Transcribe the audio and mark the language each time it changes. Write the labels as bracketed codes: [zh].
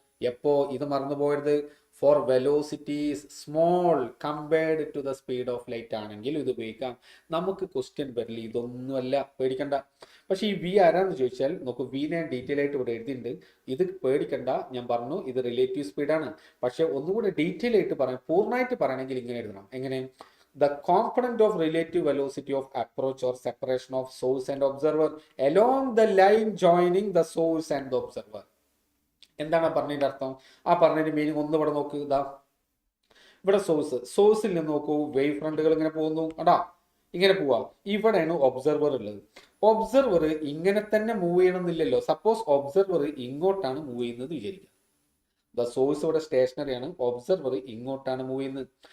[ml] എപ്പോ ഇത് മറന്നു പോയത്? Four velocities small compared to the speed of light ആണെങ്കിൽ ഇത് ഉപയോഗിക്കാം. നമുക്ക് ക്വസ്റ്റ്യൻ വരില്ല, ഇതൊന്നുമല്ല, പേടിക്കണ്ട. പക്ഷെ ഈ വി ആരാന്ന് ചോദിച്ചാൽ നോക്കൂ, വി ഞാൻ ഡീറ്റെയിൽ ആയിട്ട് ഇവിടെ എഴുതിയിട്ടുണ്ട്. ഇത് പേടിക്കണ്ട. ഞാൻ പറഞ്ഞു ഇത് റിലേറ്റീവ് സ്പീഡാണ്. പക്ഷെ ഒന്നുകൂടി ഡീറ്റെയിൽ ആയിട്ട് പറയാം, പൂർണ്ണമായിട്ട് പറയണമെങ്കിൽ ഇങ്ങനെ എഴുതണം. എങ്ങനെ? [en] The component of relative velocity of approach or separation of source and observer along the line joining the source and the observer. [ml] എന്താണ് പറഞ്ഞതിന്റെ അർത്ഥം? ആ പറഞ്ഞതിന്റെ മീനിങ് ഒന്ന് ഇവിടെ നോക്ക്. ഇതാ ഇവിടെ സോഴ്സിൽ നിന്ന് നോക്കൂ, വേവ് ഫ്രണ്ടുകൾ ഇങ്ങനെ പോകുന്നു. അടാ ഇങ്ങനെ പോവാ. ഇവിടെയാണ് ഒബ്സർവർ ഉള്ളത്. ഒബ്സർവർ ഇങ്ങനെ തന്നെ മൂവ് ചെയ്യണമെന്നില്ലല്ലോ. സപ്പോസ് ഒബ്സർവർ ഇങ്ങോട്ടാണ് മൂവ് ചെയ്യുന്നത് വിചാരിക്കുക. ദ സോഴ്സ് ഇവിടെ സ്റ്റേഷനറി ആണ്, ഒബ്സർവർ ഇങ്ങോട്ടാണ് മൂവ് ചെയ്യുന്നത്.